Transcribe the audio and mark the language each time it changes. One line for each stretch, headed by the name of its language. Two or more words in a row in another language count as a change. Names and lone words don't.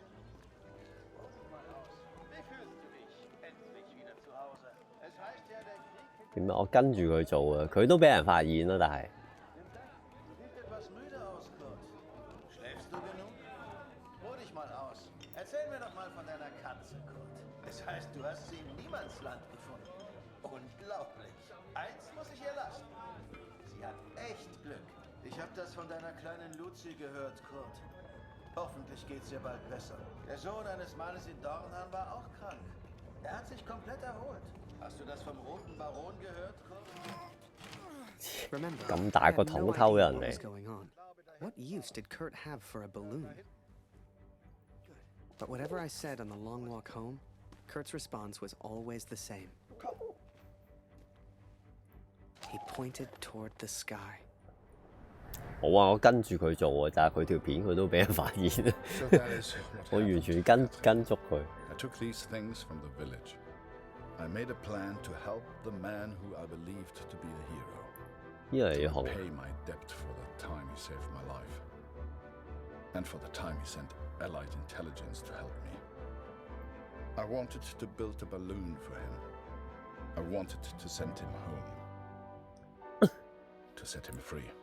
German: Wie fühlst du dich? Endlich wieder zu Hause. Es heißt ja, der
Cantonese: 點解我跟住佢做啊？佢都俾人發現啦，但係。
German: Sieht etwas müde aus, Kurt. Schläfst du genug? Ruh dich mal aus. Erzähl mir doch mal von deiner Katze, Kurt. Es heißt, du hast sie im Niemandsland gefunden. Unglaublich. Eins muss ich ihr lassen. Sie hat echt Glück. Ich habe das von deiner kleinen Luzi gehört, Kurt. Hoffentlich geht's ihr bald besser. Der Sohn eines Mannes in Dornhan war auch krank. Er hat sich komplett erholt. Hast du das vom Roten Baron gehört, Kurt?
English: Remember,
Cantonese: 咁
English: I
Cantonese: 大
English: had
Cantonese: 個
English: no
Cantonese: 桶
English: idea
Cantonese: 偷人
English: what was
Cantonese: 嚟，
English: going on. What use did Kurt have for a balloon? But whatever I said on the long walk home, Kurt's response was always the same. He pointed toward the sky.
Cantonese: 冇啊！我跟住佢做啊，但係佢條片佢都俾人發現。
English: So that is what
Cantonese: 我完
English: happened.
Cantonese: 全跟足佢。
English: I took these things from the village. I made a plan to help the man who I believed to be a hero.
Cantonese: 呢個係
English: To
Cantonese: 紅。
English: repay my debt for the time he saved my life. And for the time he sent Allied intelligence to help me. I wanted to build a balloon for him. I wanted to send him home. To set him free.